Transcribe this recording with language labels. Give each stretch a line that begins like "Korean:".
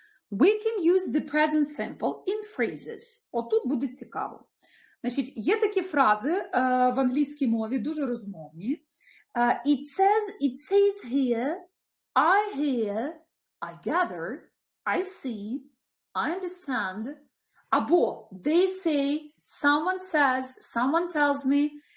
English: We can use the present simple in phrases.
Ukrainian: Отут буде цікаво. Значить, є такі фрази в англійській мові, дуже розмовні.
English: It says here, I hear, I gather, I see, I understand. Або they say, someone says, someone tells me.